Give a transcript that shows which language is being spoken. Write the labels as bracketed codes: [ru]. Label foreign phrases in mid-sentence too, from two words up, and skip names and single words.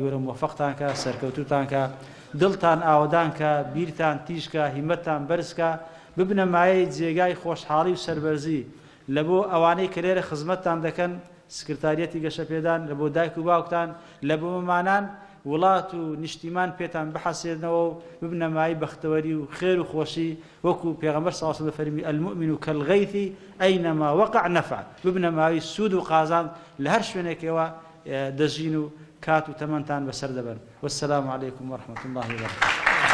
[ckb] گەورە موفەقتان کە سەرکەوتوتان کە دڵتان ئاوەدان کە بیرتان تیژکە هیمەتتان بەرزکە ببنە مایەی جێگای خۆشحاڵی و سەربەرزی لە بۆ ئەوانەی کە لێرە خزمەتتان دەکەن سکرتاریەتی گەشەپێدان لە بۆ دایک و باوکتان لە بۆ مەمانان وڵات و نیشتیمان پێتان بحەسێنەوە و ببنە مای بەختەوەری و خێر و خۆشی وەکو پێغەمبەر [ar] صلی الله علیه و سلم [ckb] فەرمی [ar] المؤمن كالغيث أينما وقع نفع [ckb] ببنە ماوی سود و قازان لە هەر شوێنێکەوە دەژین و کات و تەمەنتان بەسەر دەبەن [ar] والسلام عليكم ورحمة الله وبركاته